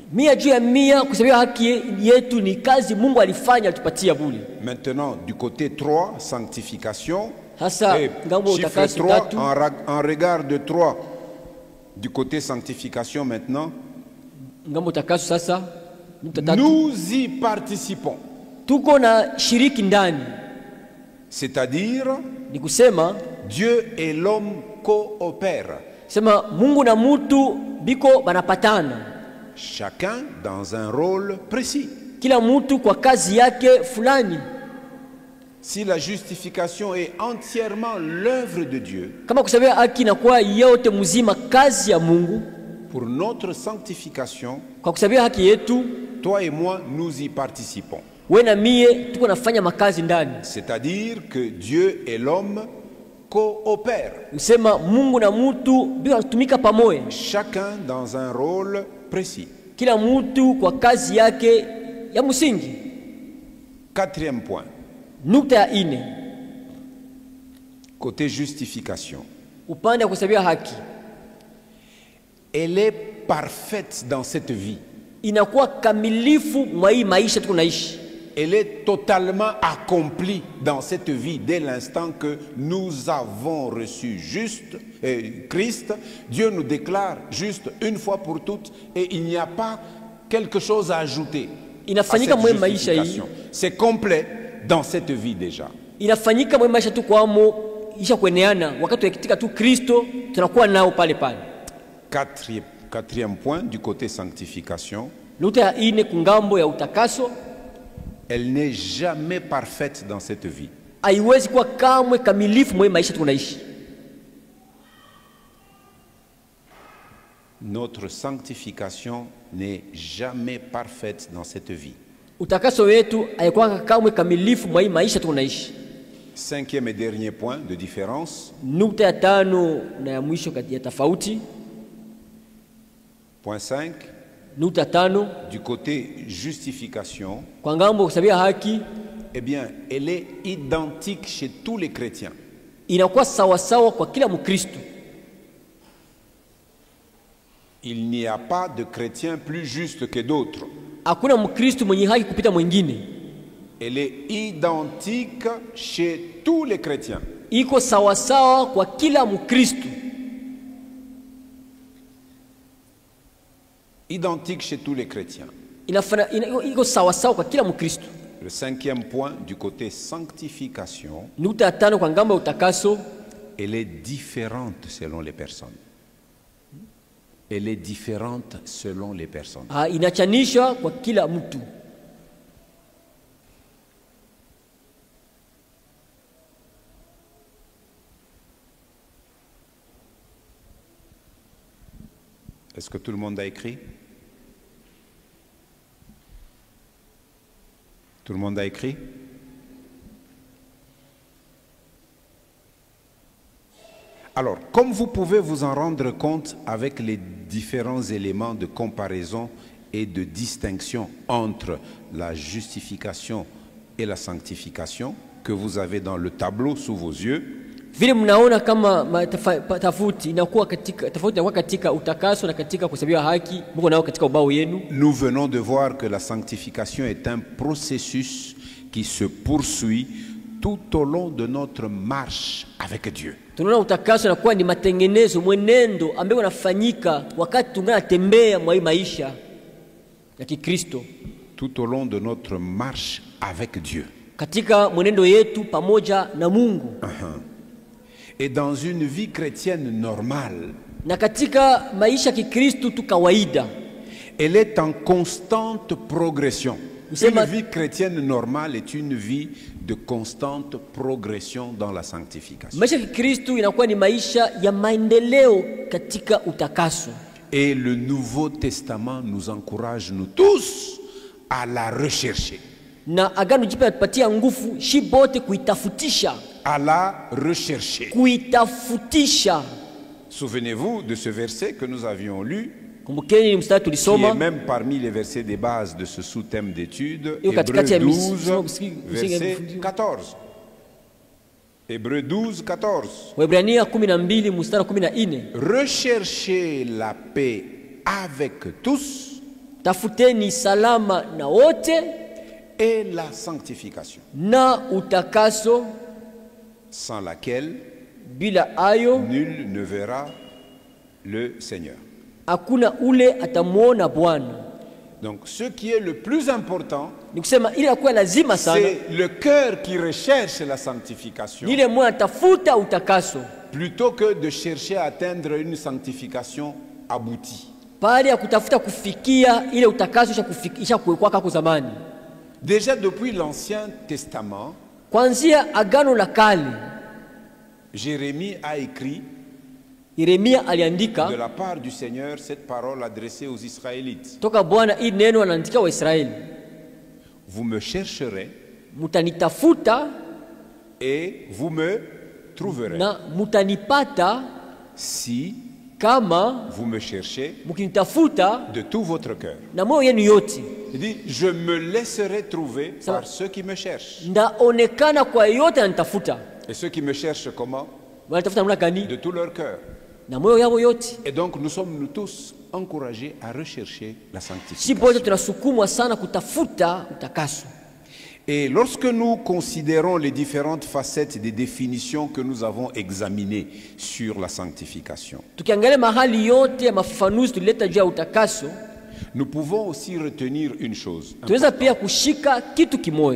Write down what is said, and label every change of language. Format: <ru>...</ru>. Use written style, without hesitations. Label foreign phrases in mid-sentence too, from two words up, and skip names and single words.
<sw>Mia juu ya mia kuhesabiwa haki yetu ni kazi Mungu alifanya alitupatia bure.</sw> <fr>Maintenant, du côté 3, sanctification,</fr> <sw>Hasa</sw> <fr>et</fr> <sw>ngambo</sw> <fr>chiffre</fr> <sw>utakaso 3, tatu.</sw> <fr>en regard de 3, du côté sanctification maintenant,</fr> <sw>Ngambo utakaso sasa nukta tatu.</sw> <fr>nous y participons.</fr> <sw>Tuko na shiriki ndani.</sw> <fr>C'est-à-dire,</fr> <sw>Ni kusema</sw> <fr>Dieu et l'homme coopèrent,</fr> <sw>sema Mungu na mutu biko banapatana.</sw> <fr>chacun dans un rôle précis.</fr> <sw>Kila mutu kwa kazi yake fulani.</sw> <fr>Si la justification est entièrement l'œuvre de Dieu,</fr> <sw>Kama kuhesabiwa haki inakuwa yote mzima kazi ya Mungu,</sw> <fr>pour notre sanctification,</fr> <sw>kwa kuhesabiwa haki yetu</sw> <fr>toi et moi, nous y participons.</fr> <sw>wewe na mie tuko nafanya makazi ndani.</sw> <fr>C'est-à-dire que Dieu et l'homme coopèrent,</fr> <sw>Usema Mungu na mutu biko wanatumika pamoja.</sw> <fr>chacun dans un rôle précis.</fr> <sw>kila mtu kwa kazi yake ya msingi.</sw> <fr>Quatrième point,</fr> <sw>Nukta ya ine,</sw> <fr>côté justification.</fr> <sw>upande wa kuhesabia haki,</sw> <fr>Elle est parfaite dans cette vie.</fr> <sw>inakuwa kamilifu mwa hii maisha tunaishi.</sw> <fr>Elle est totalement accomplie dans cette vie dès l'instant que nous avons reçu juste Christ. Dieu nous déclare juste une fois pour toutes et il n'y a pas quelque chose à ajouter à</fr> <sw>Inafanyika</sw> <fr>cette</fr> <sw>mwe maisha hii,</sw> <fr>justification. C'est complet dans cette vie déjà.</fr> <sw>inafanyika mwe maisha tu kwamo isha kueneana. Wakati tukitika tu Kristo tunakuwa nao pale pale.</sw> <fr>Quatrième point du côté sanctification.</fr> <sw>Nukta ya ine kungambo ya utakaso,</sw> <fr>Elle n'est jamais parfaite dans cette vie.</fr> <sw>haiwezi kuwa kamwe kamilifu mwe maisha tunaishi.</sw> <fr>Notre sanctification n'est jamais parfaite dans cette vie.</fr> <sw>Utakaso wetu haikuwa kamwe kamilifu mwa hii maisha tunaishi.</sw> <fr>Cinquième et dernier point de différence.</fr> <sw>Nukta ya tano na ya mwisho kati ya tofauti,</sw> <fr>Point 5.</fr> <sw>nukta tano</sw> <fr>Du côté justification,</fr> <sw>kwa ngambo kusabia haki,</sw> <fr>eh bien, elle est identique chez tous les chrétiens.</fr> <sw>inakuwa sawasawa kwa kila Mkristo.</sw> <fr>Il n'y a pas de chrétien plus juste que d'autres.</fr> <sw>Hakuna Mkristo mwenye haki kupita mwingine.</sw> <fr>Elle est identique chez tous les chrétiens.</fr> <sw>Iko sawasawa kwa kila Mkristo.</sw> <fr>Identique chez tous les chrétiens.</fr> <sw>Iko sawasawa kwa kila Mkristo.</sw> <fr>Le cinquième point du côté sanctification,</fr> <sw>Nukta ya tano kwa ngambo ya utakaso,</sw> <fr>elle est différente selon les personnes. Elle est différente selon les personnes.</fr> <sw>inachanishwa kwa kila mtu.</sw> <fr>Est-ce que tout le monde a écrit? Tout le monde a écrit? Alors, comme vous pouvez vous en rendre compte avec les différents éléments de comparaison et de distinction entre la justification et la sanctification que vous avez dans le tableau sous vos yeux,</fr> <sw>Vile mnaona kama tofauti inakuwa katika utakaso na katika kuhesabiwa haki, mko nao katika ubao yenu.</sw> <fr>nous venons de voir que la sanctification est un processus qui se poursuit tout au long de notre marche avec Dieu.</fr> <sw>Tunaona utakaso inakuwa ni matengenezo, mwenendo ambao unafanyika wakati tunatembea mwa hii maisha ya Kikristo.</sw> <fr>Tout au long de notre marche avec Dieu.</fr> <sw>Katika mwenendo yetu pamoja na Mungu.</sw> <fr>Et dans une vie chrétienne normale,</fr> <sw>Na katika maisha ya Kikristo tu kawaida,</sw> <fr>elle est en constante progression. Une vie chrétienne normale est une vie de constante progression dans la sanctification.</fr> <sw>maisha ya Kikristo inakuwa ni maisha ya maendeleo katika utakaso.</sw> <fr>Et le Nouveau Testament nous encourage, nous tous, à la rechercher.</fr> <sw>Na agano jipya natupatia nguvu shi bote kuitafutisha.</sw> <fr>À la rechercher.</fr> <sw>Kuitafutisha.</sw> <fr>Souvenez-vous de ce verset que nous avions lu,</fr> <sw>Kumbukeni mstari</sw> <fr>qui</fr> <sw>tulisoma,</sw> <fr>est même parmi les versets de base de ce sous-thème d'étude,</fr> <sw>Io katikati ya</sw> <fr>Hébreux 12, verset verset 14. Hébreux 12, 14.</fr> <sw>Waebrania 12 mstari 14.</sw> <fr>Recherchez la paix avec tous</fr> <sw>Tafuteni salama na wote</sw> <fr>et la sanctification,</fr> <sw>na utakaso,</sw> <fr>sans laquelle</fr> <sw>bila ayo</sw> <fr>nul ne verra le Seigneur.</fr> <sw>hakuna ule atamuona Bwana.</sw> <fr>Donc ce qui est le plus important,</fr> <sw>Ni kusema ile akuwa lazima sana,</sw> <fr>c'est le cœur qui recherche la sanctification,</fr> <sw>ni ile moyo atafuta utakaso</sw> <fr>plutôt que de chercher à atteindre une sanctification aboutie.</fr> <sw>pale ya kutafuta kufikia ile utakaso isha kuwekwa kako zamani.</sw> <fr>Déjà depuis l'Ancien Testament,</fr> <sw>Kwanzia agano la kale,</sw> <fr>Jérémie a écrit</fr> <sw>Yeremia</sw> <fr>de</fr> <sw>aliandika</sw> <fr>la part du Seigneur cette parole adressée aux Israélites.</fr> <sw>toka Bwana, hii neno anaandikia Waisraeli:</sw> <fr>Vous me chercherez</fr> <sw>mutanitafuta</sw> <fr>et vous me trouverez</fr> <sw>na mutanipata</sw> <fr>si</fr> <sw>kama</sw> <fr>vous me cherchez</fr> <sw>mkinitafuta</sw> <fr>de tout votre cœur.</fr> <sw>na moyo yenu yote,</sw> <fr>Il dit, je me laisserai trouver par ceux qui me cherchent.</fr> <sw>ndaonekana kwa yote ananitafuta.</sw> <fr>Et ceux qui me cherchent comment?</fr> <sw>Wanatafuta namna gani?</sw> <fr>De tout leur cœur.</fr> <sw>Na moyo yao yote.</sw> <fr>Et donc nous sommes nous tous encouragés à rechercher la</fr> <sw>Si</sw> <fr>sanctification.</fr> <sw>wote tunasukumwa sana kutafuta utakaso.</sw> <fr>Et lorsque nous considérons les différentes facettes des définitions que nous avons examinées sur la sanctification,</fr> <sw>Tukiangalia mahali yote ya mafafanuzi tulileta juu ya utakaso,</sw> <fr>nous pouvons aussi retenir une chose,</fr> <sw>tunaweza pia kushika kitu kimoja.</sw>